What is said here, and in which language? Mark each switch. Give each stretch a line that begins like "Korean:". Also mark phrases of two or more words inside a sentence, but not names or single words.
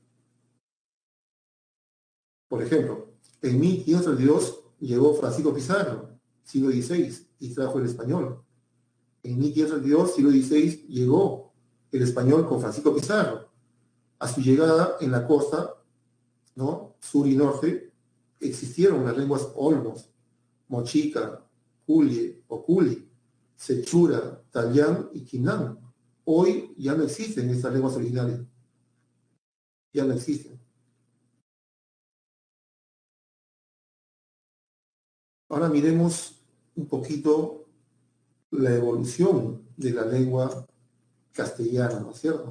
Spanish: Por ejemplo, en 1532 llegó Francisco Pizarro, siglo XVI, y trajo el español. En 1532, siglo XVI, llegó el español con Francisco Pizarro. A su llegada en la costa, ¿no? Sur y norte, existieron las lenguas olmos, mochica, culie o culi, sechura, tallán y quinán. Hoy ya no existen estas lenguas originales, ya no existen. Ahora miremos un poquito la evolución de la lengua castellana, ¿no es cierto?